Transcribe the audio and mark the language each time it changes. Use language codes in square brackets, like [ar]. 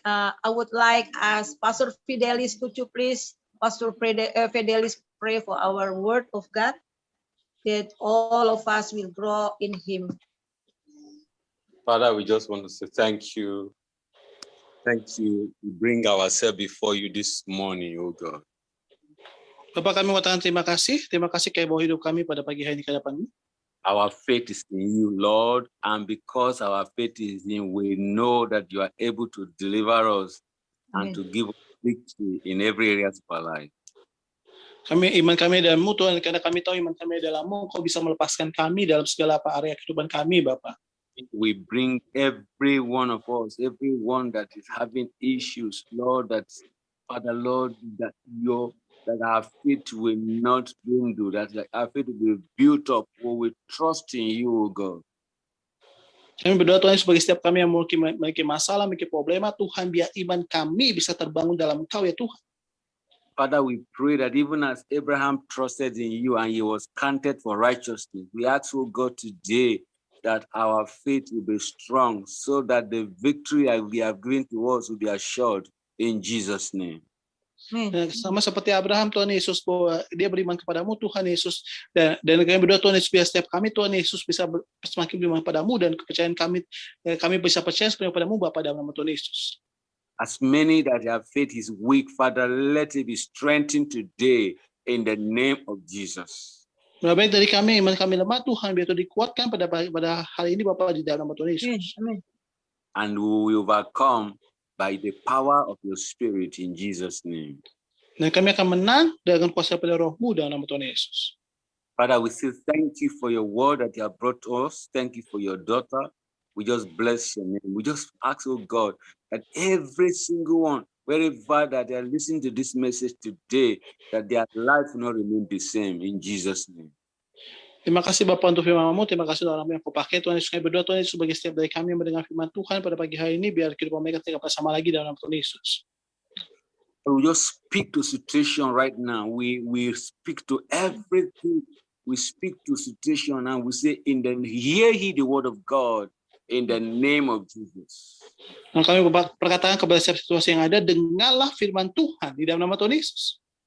[en] I would like as Pastor Fidelis, could you please, Pastor Fidelis, pray for our word of God, that all of us will grow in Him. Father, we just want to say thank you. Thank you. We bring ourselves before you this morning, oh God. [id] Bapak, kami mengatakan terima kasih kayak bahwa hidup kami pada pagi hari ini ke hadapan-Mu. [en] Our faith is in you, Lord, and because our faith is in you, we know that you are able to deliver us and to give us victory in every area of our life. [id] Iman kami dalam-Mu, Tuhan, karena kami tahu iman kami dalam-Mu, Kau bisa melepaskan kami dalam segala area kehidupan kami, Bapak. [en] We bring every one of us, everyone that is having issues, Lord, that Father, Lord, that our faith will not dwindle, that our faith will be built up, we will trust in you, O God. [id] Kami berdoa Tuhan sebagai setiap kami yang memiliki masalah, memiliki problema, Tuhan biar iman kami bisa terbangun dalam Engkau ya Tuhan. [en] Father, we pray that even as Abraham trusted in you and he was counted for righteousness, we ask, O God, today that our faith will be strong so that the victory we have given to us will be assured in Jesus' name. [id] Sama seperti Abraham, Tuhan Yesus, bahwa dia beriman kepadamu, Tuhan Yesus, dan kami berdoa Tuhan Yesus, biar setiap kami, Tuhan Yesus, bisa semakin beriman kepadamu, dan kepercayaan kami bisa percaya sepenuhnya padamu, Bapa, dalam nama Tuhan Yesus. [en] As many that have faith is weak, Father, let it be strengthened today in the name of Jesus. [id] Baik dari kami, iman kami lemah, Tuhan, biar itu dikuatkan pada hari ini, Bapa, di dalam nama Tuhan Yesus. [en] Amen. And we will overcome by the power of your Spirit in Jesus' name. [id] Dan kami akan menang dengan kuasa pada Roh-Mu dalam nama Tuhan Yesus. [en] Father, we say thank you for your word that you have brought to us. Thank you for your daughter. We just bless your name. We just ask, oh God, that every single one, wherever that they are listening to this message today, that their life will not remain the same in Jesus' name. [id] Terima kasih Bapak untuk firman-Mu, terima kasih dalam yang Kau pakai, Tuhan Yesus. Kami berdoa Tuhan Yesus sebagai setiap dari kami yang mendengar firman Tuhan pada pagi hari ini, biar kehidupan mereka tidak sama lagi dalam nama Tuhan Yesus. [en] We just speak to situation right now. We speak to everything. We speak to situation and we say, hear ye the word of God in the name of Jesus. [id] Nah, kami perkatakan kepada setiap situasi yang ada, dengarlah firman Tuhan di dalam nama Tuhan Yesus.